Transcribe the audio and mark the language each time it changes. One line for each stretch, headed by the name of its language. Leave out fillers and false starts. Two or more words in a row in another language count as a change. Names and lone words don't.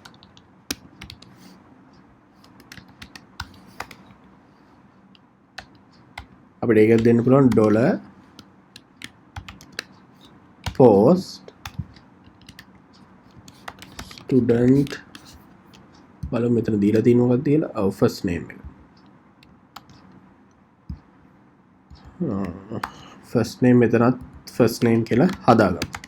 Sinhala: අපිට ඒක දෙන්න පුළුවන් $
English: post student
Sinhala: බලමු මෙතන දීලා තියෙන මොකක්ද කියලා.
English: first name
Sinhala: එක.
English: first name
Sinhala: මෙතනත්
English: first name
Sinhala: කියලා හදාගමු.